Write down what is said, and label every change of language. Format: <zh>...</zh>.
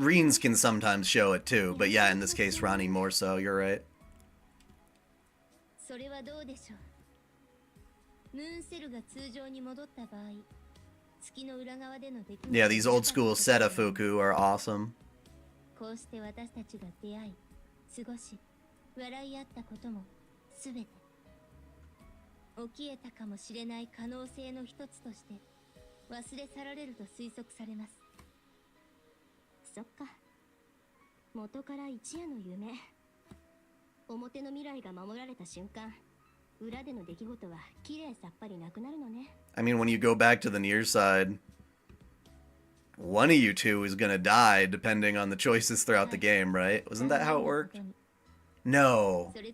<en>Reens can sometimes show it too, but yeah, in this case, Ronnie more so. You're right.</en> <ja>それはどうでしょう。ムーンセルが通常に戻った場合、月の裏側での出来事。</ja> <en>Yeah, these old school Setafuku are awesome.</en> <ja>こうして私たちが出会い、過ごし、笑い合ったこともすべて起きえたかもしれない可能性の一つとして忘れ去られると推測されます。そっか。元から一夜の夢。表の未来が守られた瞬間、裏での出来事は綺麗さっぱりなくなるのね。</ja> <en>I mean, when you go back to the near side, one of you two is gonna die depending on the choices throughout the game, right? Wasn't that how it worked? No.</en>